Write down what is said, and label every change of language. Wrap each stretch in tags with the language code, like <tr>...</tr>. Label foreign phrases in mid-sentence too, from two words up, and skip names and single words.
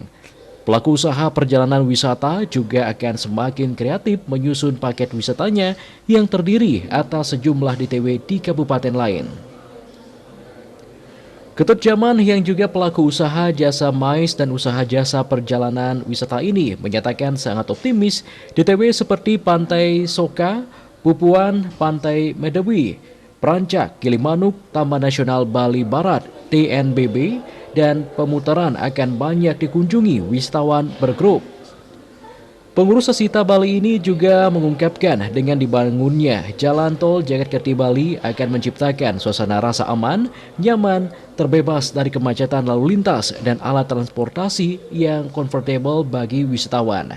<id>Pelaku usaha perjalanan wisata juga akan semakin kreatif menyusun paket wisatanya yang terdiri atas sejumlah DTW di kabupaten lain. Ketut Jaman yang juga pelaku usaha jasa mais dan usaha jasa perjalanan wisata ini menyatakan sangat optimis DTW seperti Pantai Soka, Pupuan, Pantai Medawi, Prancak, Gilimanuk, Taman Nasional Bali Barat, TNBB, dan pemutaran akan banyak dikunjungi wisatawan bergrup. Pengurus Sasita Bali ini juga mengungkapkan dengan dibangunnya jalan tol Jagat-Kerti Bali akan menciptakan suasana rasa aman, nyaman, terbebas dari kemacetan lalu lintas dan alat transportasi yang comfortable bagi wisatawan.</id>